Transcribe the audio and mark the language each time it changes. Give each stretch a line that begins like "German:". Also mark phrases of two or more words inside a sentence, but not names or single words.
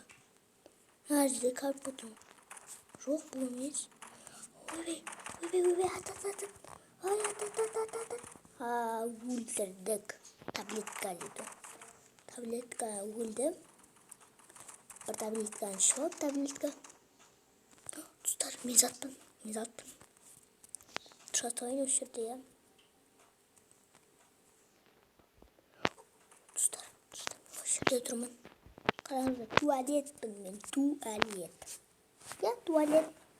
Turkish: Nerede karpuzum? Çok bulmuş. Uy. At. Ha, vurduk. Tablet geldi. Tablet geldi. Tablet geldi. Tablet.
Kazakh: Мен заттым. Жатайын осы жерде, иә. Достар, осы жерде тұрмын. Қараңыздар, туалетпін мен, туалет.
Russian: Я туалет.